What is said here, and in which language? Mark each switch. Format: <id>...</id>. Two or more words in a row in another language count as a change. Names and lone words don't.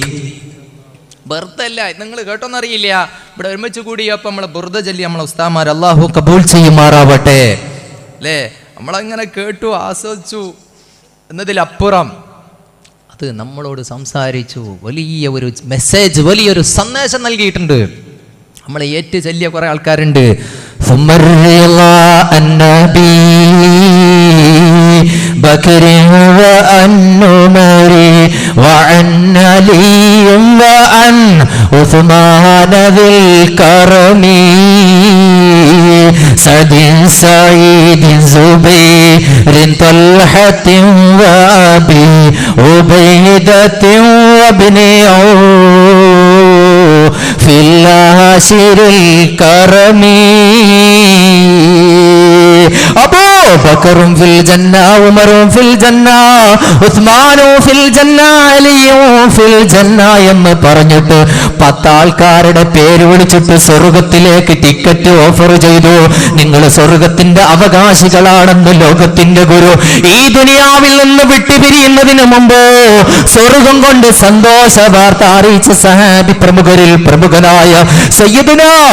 <ml>ബർദ അല്ല, നിങ്ങൾ കേട്ടോന്നറിയില്ല, ഇവിടെ ഒരുമിച്ച് കൂടിയപ്പോൾ നമ്മളെ ബുർദ ചൊല്ലി നമ്മളെ ഉസ്താദ്മാർ, അല്ലാഹു കബൂൽ ചെയ്യുമാറാവട്ടെ അല്ലേ, നമ്മളങ്ങനെ കേട്ടു ആസ്വദിച്ചു എന്നതിലപ്പുറം അത് നമ്മളോട് സംസാരിച്ചു, വലിയ ഒരു മെസ്സേജ്, വലിയൊരു സന്ദേശം നൽകിയിട്ടുണ്ട്. നമ്മളെ ഏറ്റു ചൊല്ലിയ കുറെ ആൾക്കാരുണ്ട്.</ml> <ar>بكر وعن عمر وعن علي وعن عثمان ذي الكرم سعد سعيد زبير طلحة وأبي عبيدة وابن عوف في العاشر الكرم أبو بكر في الجنة عمر في الجنة عثمان في الجنة علي في الجنة</ar> <ml>എന്ന് പറഞ്ഞിട്ട് 10 ആൾക്കാരുടെ പേര് വിളിച്ചിട്ട് സ്വർഗത്തിലേക്ക്</ml> <en>ticket offer</en> <ar>ചെയ്തു.</ar> <ml>നിങ്ങൾ സ്വർഗത്തിന്റെ അവകാശികളാണെന്ന് ലോകത്തിന്റെ ഗുരു ഈ ദുനിയാവിൽ നിന്ന് വിട്ടുപിരിയുന്നതിന് മുമ്പ് സ്വർഗം കൊണ്ട് സന്തോഷ വാർത്ത അറിയിച്ച സഹാബി പ്രമുഖരിൽ പ്രമുഖനായ സയ്യിദുനാ</ml>